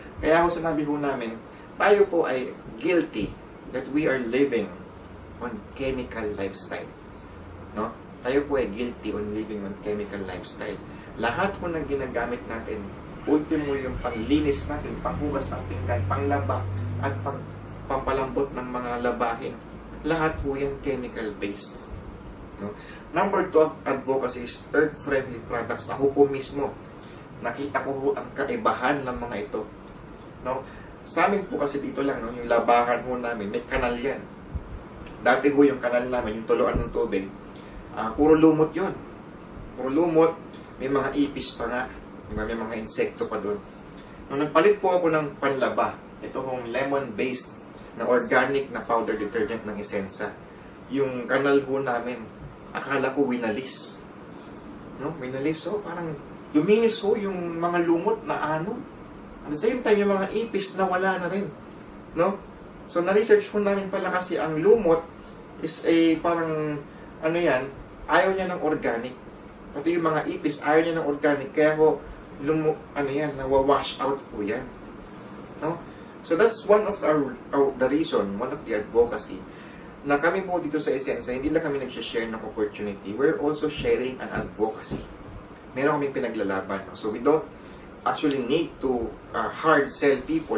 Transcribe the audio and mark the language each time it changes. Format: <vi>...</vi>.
<tl>Kaya ho sinabi ho namin, tayo po ay guilty</tl> <en>that we are living on chemical lifestyle.</en> <tl>No? Tayo po ay guilty</tl> <en>on living on chemical lifestyle.</en> <tl>Lahat po ng ginagamit natin, ultimo yung panglinis natin, panghugas ng pinggan, panglaba, at pampalambot ng mga labahin. Lahat po yan chemical-based. No?</tl> <en>Number 2 advocacy is earth-friendly products.</en> <tl>Ako po mismo, nakita ko ho ang kaibahan ng mga ito. No? Sa amin po kasi dito lang, no, yung labahan ho namin, may kanal yan. Dati ho yung kanal namin, yung tuluan ng tubig, puro lumot yun. Puro lumot. May mga ipis pa nga. Diba? May mga insekto pa doon. Nung nagpalit po ako ng panlaba, ito hong lemon-based na organic na powder detergent ng Essensa, yung kanal ho namin, akala ko winalis. No? Winalis, so parang luminis ho yung mga lumot na ano.</tl> <en>At the same time,</en> <tl>yung mga ipis na wala na rin. No? So, na-research ko namin pala kasi ang lumot is a parang, ano yan, ayaw niya ng organic. Pati yung mga ipis, ayaw niya ng organic. Kaya ko, ano yan, nawawash out po yan. No?</tl> <en>So, that's one of the reason, one of the advocacy,</en> <tl>na kami po dito sa Essensa, hindi lang kami nag-share ng opportunity,</tl> <en>we're also sharing an advocacy.</en> <tl>Meron kaming pinaglalaban. No?</tl> <en>So, we don't actually need to hard sell people.</en>